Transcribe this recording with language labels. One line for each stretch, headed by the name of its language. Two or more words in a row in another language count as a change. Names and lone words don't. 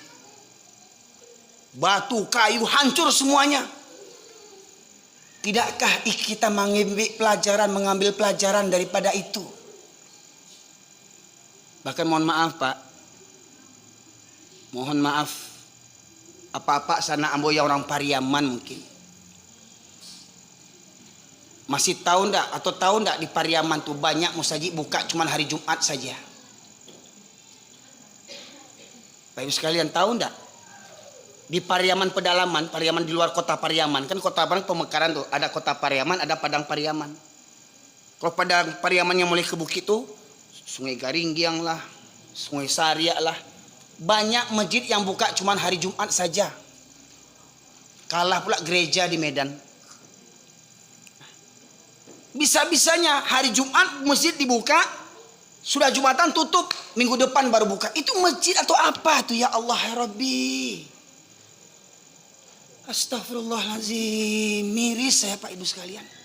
Indonesian: Batu, kayu hancur semuanya. Tidakkah kita mengambil pelajaran daripada itu? Bahkan mohon maaf Pak, mohon maaf, apa-apa sana amboya orang Pariaman mungkin masih tahu ndak atau tahu ndak di Pariaman tuh banyak musajid buka cuman hari Jumat saja. Pak Ibu sekalian tahu ndak? Di Pariaman pedalaman, Pariaman di luar kota Pariaman, kan kota pemekaran tuh, ada kota Pariaman, ada Padang Pariaman. Kalau Padang Pariaman yang mulai ke bukit tuh, Sungai Garinggiang lah, Sungai Saria lah, banyak masjid yang buka cuma hari Jumat saja. Kalah pula gereja di Medan. Bisa-bisanya hari Jumat masjid dibuka, sudah Jumatan tutup, minggu depan baru buka. Itu masjid atau apa tuh
Arabic: يا الله يا ربي?
Indonesian: Astagfirullahaladzim, miris saya Pak Ibu sekalian.